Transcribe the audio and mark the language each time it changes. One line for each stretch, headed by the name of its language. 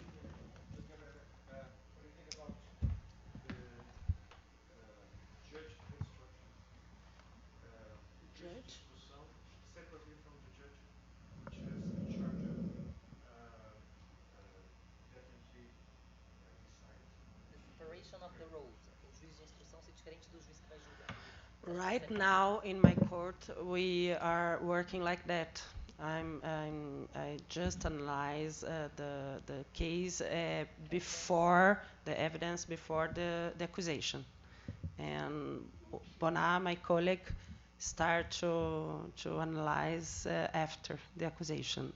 English: What do you think about the judge instructions?
Portuguese: Juiz de
English: Judge? instrução, separately from the judge, which is in charge of definitely decide. The separation of the roles.
Portuguese: O juiz de instrução ser diferente do juiz que vai julgar.
English: Right now in my court, we are working like that. I just analyze the case before the evidence, before the accusation. And Bonar, my colleague, start to analyze after the accusation.